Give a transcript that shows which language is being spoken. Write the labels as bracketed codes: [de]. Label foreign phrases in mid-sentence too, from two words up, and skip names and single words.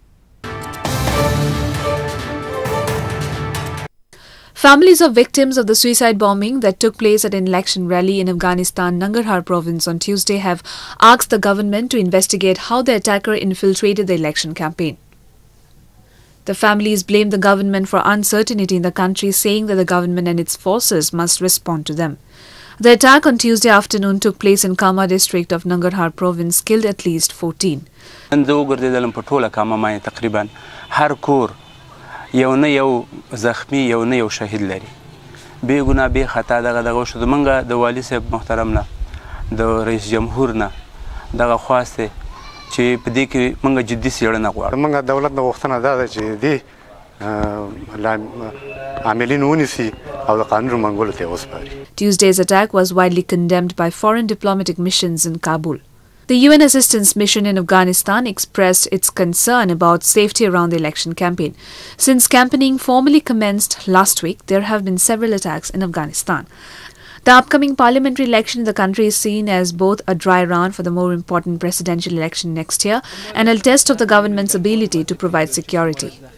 [en] Families of victims of the suicide bombing that took place at an election rally in Afghanistan, Nangarhar province on Tuesday have asked the government to investigate how the attacker infiltrated the election campaign. The families blamed the government for uncertainty in the country, saying that the government and its forces must respond to them. The attack on Tuesday afternoon took place in Kama district of Nangarhar province, killed at least 14. [ps] یو نه یو زخمی یو نه یو شهید لري به ګنا به خطا دغه شو منګه د والی صاحب محترم نه د رئیس جمهور نه دغه خواسته چې په دې کې منګه جدي سیړنه غواړو منګه دولت نه غوښتنه ده چې دې عاملین ونیسي او د قانون منګولو ته وسپاري. [en] Tuesday's attack was widely condemned by foreign diplomatic missions in Kabul. The UN Assistance Mission in Afghanistan expressed its concern about safety around the election campaign. Since campaigning formally commenced last week, there have been several attacks in Afghanistan. The upcoming parliamentary election in the country is seen as both a dry run for the more important presidential election next year and a test of the government's ability to provide security.